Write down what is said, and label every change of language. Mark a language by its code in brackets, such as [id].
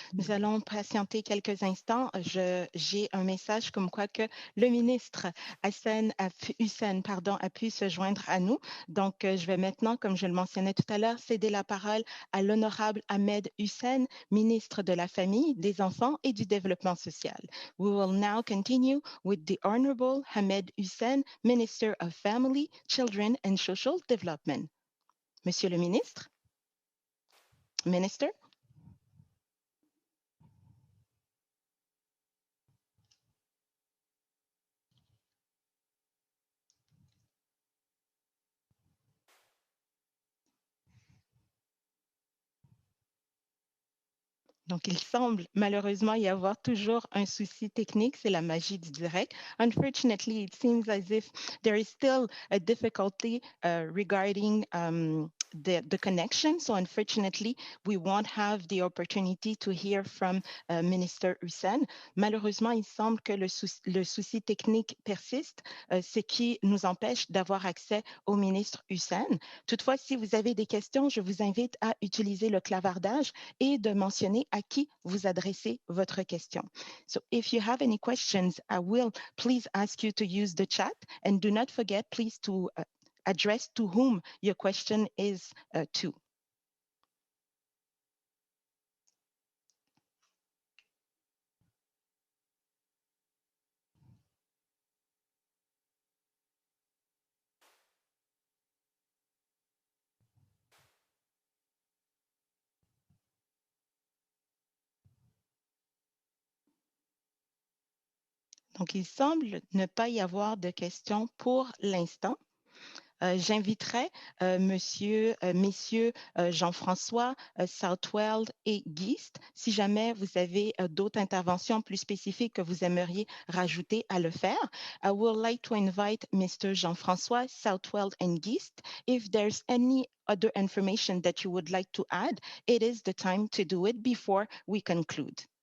[fr] Nous allons patienter quelques instants. J'ai un message comme quoi que le ministre Hussein a pu se joindre à nous. Donc, je vais maintenant, comme je le mentionnais tout à l'heure, céder la parole à l'honorable Ahmed Hussein, ministre de la Famille, des Enfants et du Développement social. [en] We will now continue with the Honorable Ahmed Hussein, Minister of Family, Children and Social Development. [fr] Monsieur le ministre. Minister. Donc, il semble malheureusement y avoir toujours un souci technique, c'est la magie du direct. [en] Unfortunately, it seems as if there is still a difficulty regarding the connection. So unfortunately, we won't have the opportunity to hear from Minister Hussein. [fr] Malheureusement, il semble que le souci technique persiste, ce qui nous empêche d'avoir accès au ministre Hussein. Toutefois, si vous avez des questions, je vous invite à utiliser le clavardage et de mentionner à qui vous adressez votre question. [en] So if you have any questions, I will please ask you to use the chat, and do not forget, please, to address to whom your question is to. [fr] Donc, il semble ne pas y avoir de questions pour l'instant. J'inviterai messieurs Jean-François, Southwell et Geist, si jamais vous avez d'autres interventions plus spécifiques que vous aimeriez rajouter, à le faire. [en] I would like to invite Mr. Jean-François, Southwell and Geist. If there's any other information that you would like to add, it is the time to do it before we conclude.